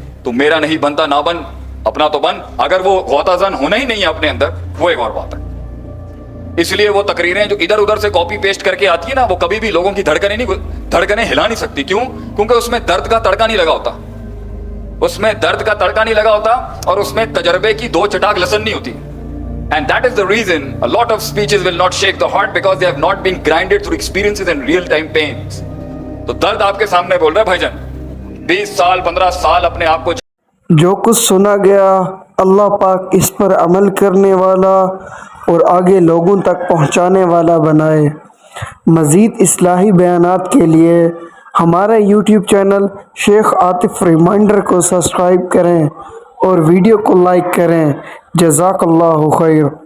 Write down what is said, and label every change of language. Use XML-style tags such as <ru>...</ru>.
<ur>تو میرا نہیں بنتا نہ بن, اپنا تو بن. اگر وہ غوطہ زن ہونا ہی نہیں ہے اپنے اندر, وہ ایک اور بات ہے. اس لیے وہ تقریریں جو ادھر ادھر سے کاپی پیسٹ کر کے آتی ہے نا, وہ کبھی بھی لوگوں کی دھڑکنیں ہلا نہیں سکتی. کیوں؟ کیونکہ اس میں درد کا تڑکا نہیں لگا ہوتا, اس میں درد کا تڑکا نہیں لگا ہوتا, اور اس میں تجربے کی 2 چٹاک لسن نہیں ہوتی.</ur> <en>And that is the reason a lot of speeches will not shake the heart because they have not been grinded through experiences and real time pains.</en> <ur>تو درد آپ کے سامنے بول رہا ہے بھائی جان. 20 سال 15 سال اپنے آپ کو جو کچھ سنا گیا اللہ پاک اس پر عمل کرنے والا اور آگے لوگوں تک پہنچانے والا بنائے. مزید اصلاحی بیانات کے لیے ہمارا یوٹیوب چینل شیخ عاطف ریمائنڈر کو سبسکرائب کریں اور ویڈیو کو لائک کریں. جزاک اللہ خیر.</ur>